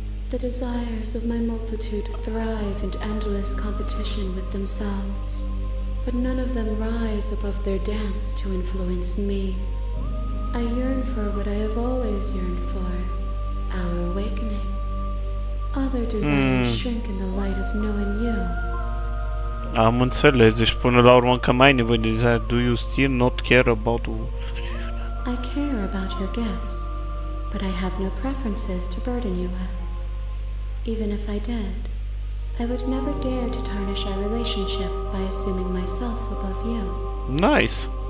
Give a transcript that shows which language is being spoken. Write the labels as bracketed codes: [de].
[en] The desires of my multitude thrive in endless competition with themselves, but none of them rise above their dance to influence me. I yearn for what I have always yearned for, our awakening. Other desires shrink in the light of knowing you. [ro] Am înțeles, deci până la urmă că mai ai nevoie de desire. [en] Do you still not care about... I care about your gifts, but I have no preferences to burden you with. Even if I did, I would never dare to tarnish our relationship by assuming myself above you. Nice.